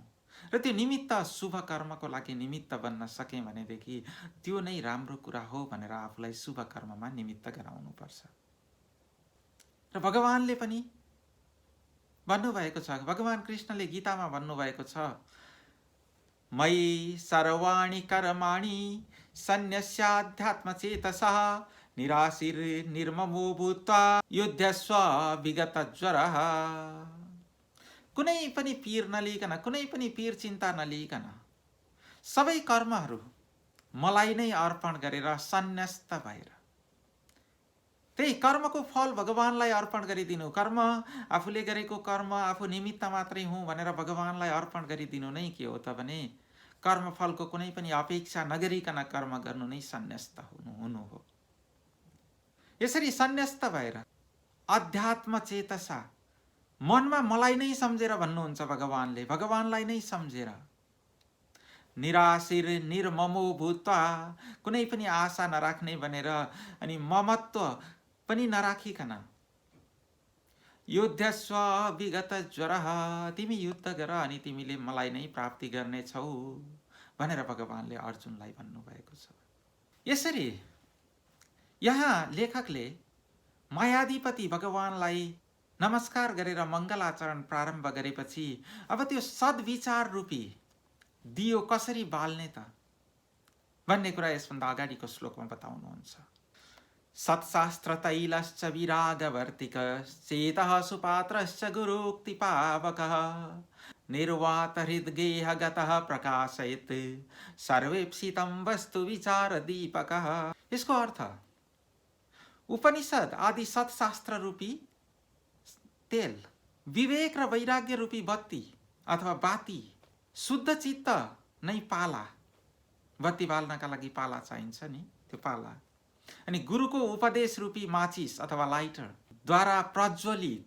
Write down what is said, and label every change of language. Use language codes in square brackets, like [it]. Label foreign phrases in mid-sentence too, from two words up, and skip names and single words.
[ne] र त्यो निमित्त शुभ कर्मको लागि निमित्त बन्न सकेँ भनेदेखि त्यो नै राम्रो कुरा हो भनेर आफूलाई शुभ कर्ममा निमित्त गराउनुपर्छ। र भगवानले पनि भन्नुभएको छ, भगवान कृष्णले गीतामा भन्नुभएको छ, [sa] मयि सर्वाणि कर्माणि सन्न्यस्याध्यात्मचेतसा निराशीर निर्ममो भूत्वा युध्यस्व विगत ज्वरः। [ne] कुनै पनि पीर नलिकन, कुनै पनि पीर चिन्ता नलिकन सबै कर्महरू मलाई नै अर्पण गरेर सन्न्यस्त भएर, त्यही कर्मको फल भगवानलाई अर्पण गरिदिनु, कर्म आफूले गरेको कर्म आफू निमित्त मात्रै हुँ भनेर भगवानलाई अर्पण गरिदिनु नै के हो त भने कर्मफलको कुनै पनि अपेक्षा नगरिकन कर्म गर्नु नै सन्न्यस्त हुनु हो। यसरी सन्न्यस्त भएर [sa] अध्यात्म चेतसा, [ne] मनमा मलाई नै सम्झेर भन्नुहुन्छ भगवानले, भगवानलाई नै सम्झेर, [sa] निराशीर निर्ममो भूत्वा, [ne] कुनै पनि आशा नराख्ने भनेर, अनि ममत्व पनि नराखिकन, [sa] युद्धस्व विगत ज्वरः, [ne] तिमी युद्ध गर अनि तिमीले मलाई नै प्राप्ति गर्नेछौ भनेर भगवानले अर्जुनलाई भन्नुभएको छ। यसरी यहाँ लेखकले मायाधिपति भगवानलाई नमस्कार गरेर मङ्गलाचरण प्रारम्भ गरेपछि अब त्यो सद्विचार रूपी दियो कसरी बाल्ने त भन्ने कुरा यसभन्दा अगाडिको श्लोकमा बताउनुहुन्छ। [sa] सत्शास्त्र तैलश्च विरागवर्तिकश्चेतः सुपात्रश्च गुरुक्तिपावकः निर्वात हृद्गेह गतः प्रकाशयत् सर्वेप्सितं वस्तु विचार दीपकः। [ne] यसको अर्थ उपनिषद आदि सत्शास्त्र रूपी तेल, विवेक र वैराग्य रूपी बत्ती अथवा बाती, शुद्ध चित्त नै पाला, बत्ती बाल्नका लागि पाला चाहिन्छ नि, त्यो पाला, अनि गुरुको उपदेश रूपी माचिस अथवा लाइटर द्वारा प्रज्वलित